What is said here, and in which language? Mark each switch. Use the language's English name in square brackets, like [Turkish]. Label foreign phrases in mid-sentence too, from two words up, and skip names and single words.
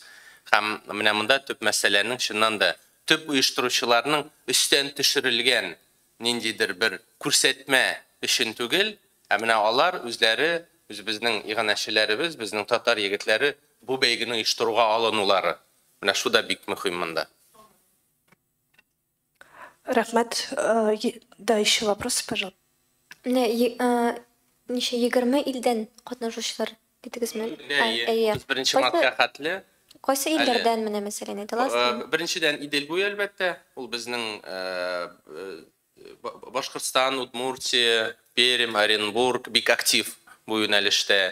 [Tatar] Һәм менә монда төп мәсьәләнең чыннан да төп оештыручыларның өстән төшерелгән ниндидер бер күрсәтмә өчен түгел, ә менә алар үзләре, безнең иганәчеләребез, безнең татар егетләре бу бәйгене оештыруга алынулары. Менә шу да бик мөһим монда. Рахмат. Да, [Russian] еще вопросы, пожалуйста. [Tatar] Неше 20 илдән катнашучылар дидегезме? Без беренче мартка хәтле. Кайсы илләрдән менә мәсәлән әйтәләр? Беренчедән Идел буе әлбәттә, ул безнең Башкортстан, Удмуртия, Пермь, Оренбург бик актив бу юнәлештә.